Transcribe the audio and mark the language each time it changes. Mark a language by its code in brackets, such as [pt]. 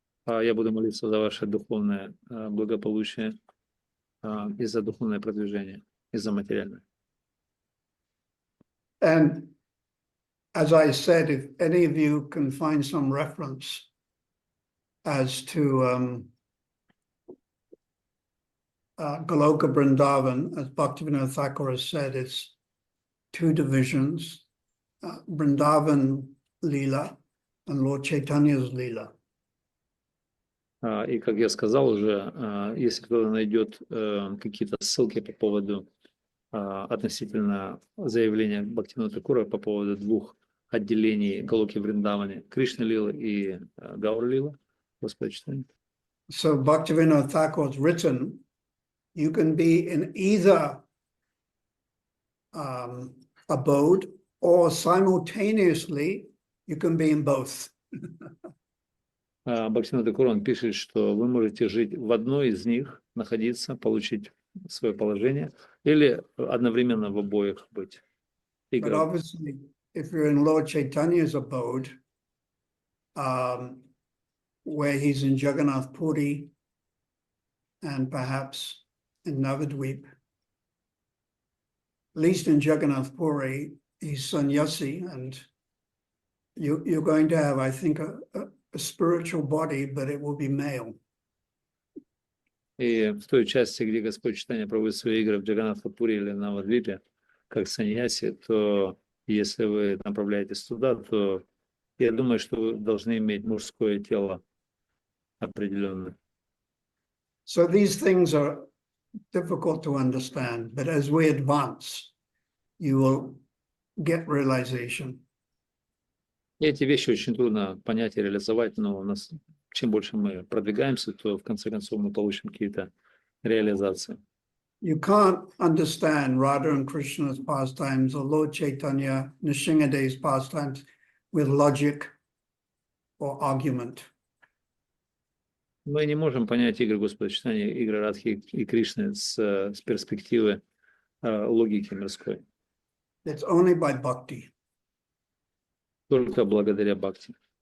[ru] Я буду молиться за ваше духовное благополучие и за духовное продвижение, и за материальное. [en] And as I said, if any of you can find some reference as to Goloka Vrindavan, as Bhaktivinoda Thakur has said, it's two divisions, Vrindavan Leela and Lord Chaitanya's Leela. [ru] И, как я сказал уже, если кто-то найдет какие-то ссылки по поводу относительно заявления Бхактивинода Thakura по поводу двух отделений Галоки Вриндавани, Кришна Лила и Гаура Лила, Господа Чайтанья. [en] So Bhaktivinoda Thakur's written, you can be in either abode or simultaneously you can be in both. [ru] Бхактивинода Thakura, он пишет, что вы можете жить в одной из них, находиться, получить свое положение, или одновременно в обоих быть. [en] But obviously, if you're in Lord Chaitanya's abode, where he's in Jagannath Puri and perhaps in Navadvip, at least in Jagannath Puri, he's sannyasi, and you're going to have, I think, a spiritual body, but it will be male. [ru] И в той части, где Господь Чайтанья проводит свои игры в Джаганнатха-пури или Навадвипе, как саньяси, то если вы направляетесь туда, то я думаю, что вы должны иметь мужское тело определенное. [en] So these things are difficult to understand, but as we advance, you will get realization. [ru] И эти вещи очень трудно понять и реализовать, но у нас, чем больше мы продвигаемся, то в конце концов мы получим какие-то реализации. [en] You can't understand Radha and Krishna's pastimes or Lord Chaitanya, Nrsingadev's pastimes with logic or argument. [ru] Мы не можем понять игры Господа читания, игры Радхи и Кришны с перспективы логики мирской. [en] It's only by bhakti. [ru] Только благодаря бхакти.